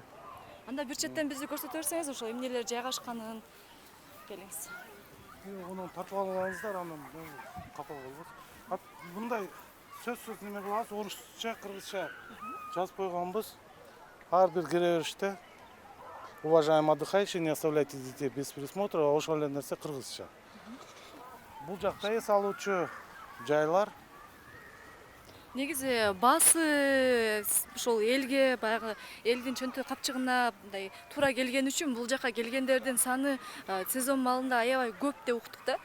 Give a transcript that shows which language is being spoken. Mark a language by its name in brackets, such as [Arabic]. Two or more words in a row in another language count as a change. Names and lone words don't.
[Kyrgyz] Анда бир четтен бизди көрсөтө берсеңиз, ошо эмнелер жайгашканын келиңиз. Ону тартып алыңыздар, анан капа болбос. Мындай сөзсүз неме кылабыз, орусча, кыргызча жазып койгонбуз. Ар бир кире бериште [Russian] уважаемые отдыхающие, не оставляйте детей без присмотра, [Kyrgyz] ошол эле нерсе кыргызча. Бул жакта эс алуучу жайлар. Негизи баасы ошол элге баягы элдин чөнтө капчыгына мындай туура келген үчүн бул жака келгендердин саны сезон маалында аябай көп деп уктук да.